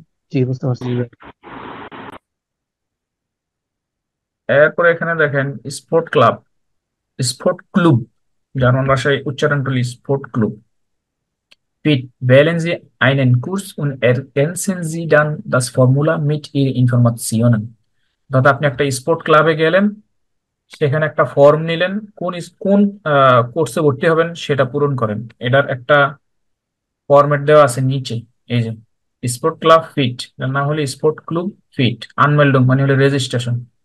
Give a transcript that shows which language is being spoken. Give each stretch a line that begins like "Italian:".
Bangla: জি, বুঝতে পারছি। এরপরে এখানে দেখেন sport club, sport Clube, German ভাষায় উচ্চারণ করলে sport Clube.
German: Pete, wählen Sie einen Kurs und ergänzen Sie dann das Formular mit Ihren Informationen.
Bangla: অর্থাৎ আপনি একটা স্পোর্ট ক্লাবে গেলেন, সেখানে একটা ফর্ম নিলেন, কোন কোর্সে ভর্তি হবেন সেটা পূরণ করেন। এটার একটা ফরম্যাট দেওয়া আছে নিচে, এই যে স্পোর্ট ক্লাব ফিট, এর নাম হলো স্পোর্ট ক্লুব ফিট আনমেল্ডুং মানে হলো রেজিস্ট্রেশন।